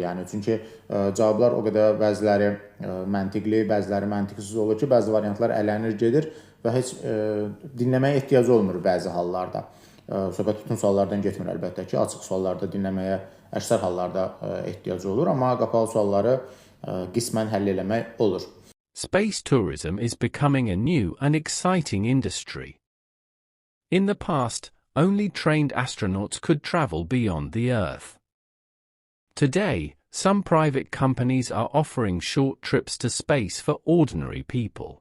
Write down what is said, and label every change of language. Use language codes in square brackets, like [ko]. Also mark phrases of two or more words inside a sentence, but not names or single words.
[az] Yəni çünki cavablar o qədər bəziləri məntiqli, bəziləri məntiqsiz olur ki, bəzi variantlar ələnir gedir və heç dinləməyə ehtiyac olmur bəzi hallarda. Söhbət bütün suallardan getmir əlbəttə ki, açıq suallarda dinləməyə əksər hallarda ehtiyac olur, amma qapalı sualları qismən həll eləmək olur. [en] Space tourism is becoming a new and exciting industry. In the past, only trained astronauts could travel beyond the Earth. Today, some private companies are offering short trips to space for ordinary people.